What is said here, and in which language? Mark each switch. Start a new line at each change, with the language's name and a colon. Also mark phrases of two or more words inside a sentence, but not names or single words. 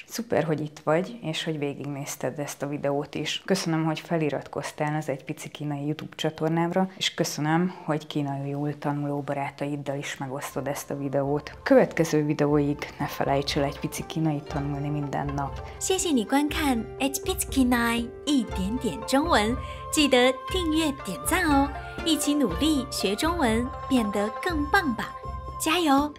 Hungarian: Szuper, hogy itt vagy, és hogy végignézted ezt a videót is. Köszönöm, hogy feliratkoztál az Egy Pici Kínai YouTube csatornámra, és köszönöm, hogy kínaiul tanuló barátaiddal is megosztod ezt a videót. Következő videóig ne felejts el egy pici kínai tanulni minden nap.
Chinese: 谢谢你观看 HPGK9 一点点中文，记得订阅点赞哦！一起努力学中文，变得更棒吧！加油！